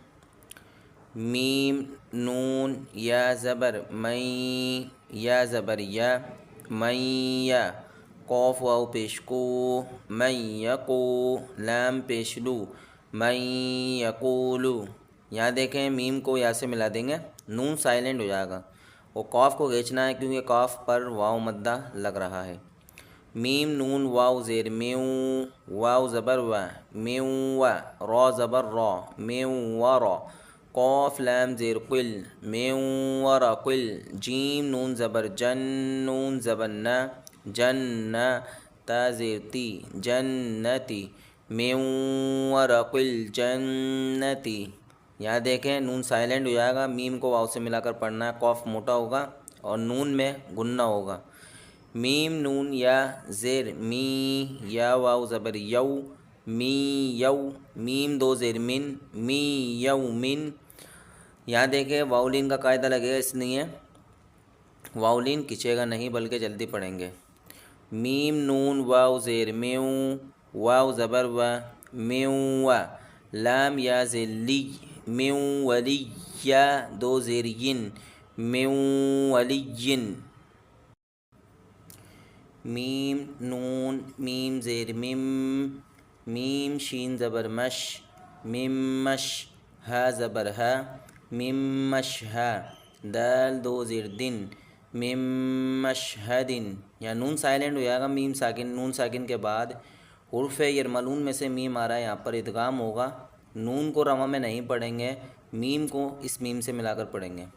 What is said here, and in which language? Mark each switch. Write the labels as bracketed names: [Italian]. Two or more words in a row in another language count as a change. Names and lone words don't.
[Urdu] میم نون یا زبر مئی، یا زبر یا، مئی یا، قوف واو پیش کو، مئی یقو، لام پیش لو، مئی یقولو۔ یہاں دیکھیں میم کو یا سے ملا دیں گے، نون سائلنٹ ہو جائے گا، اور قاف کو کھینچنا ہے کیونکہ قاف پر واو مدہ لگ رہا ہے۔ میم نون واو زیر میو، واو زبر و، میو و، را زبر را، میو و را، قاف لام زیر قل، میو و را قل، جیم نون زبر جن، نون زبر نا، جن نا، تا زیر تی، جنتی، میو و را قل جنتی۔ یہاں دیکھیں نون سائلنٹ ہو جائے گا، میم کو واو سے ملا کر پڑھنا ہے، قاف موٹا ہوگا اور نون میں غنہ ہوگا۔ میم نون یا زیر می، یا واو زبر یو، می یو، میم دو زیر من، می یو من۔ یہاں دیکھیں واولین کا قاعدہ لگے گا، اس لیے واولین کھنچے گا نہیں بلکہ جلدی پڑھیں گے۔ میم نون واو زیر میو، واو زبر و، میو و، لام یا زیر لی، میو ولی، یا دو زیر ین، میو ولی ین۔ میم نون میم زیر مم، میم شین زبر مش، مم مش، ہا زبر ہا، مم مش ہا، دال دو زیر دن، مم مشہدن۔ یا نون سائلنٹ ہو جائے گا، میم ساکن، نون ساکن کے بعد حروف یرملون میں سے میم آ رہا ہے، یہاں پر ادغام ہوگا۔ نون کو رواں میں نہیں پڑھیں گے، میم کو اس میم سے ملا کر پڑھیں گے۔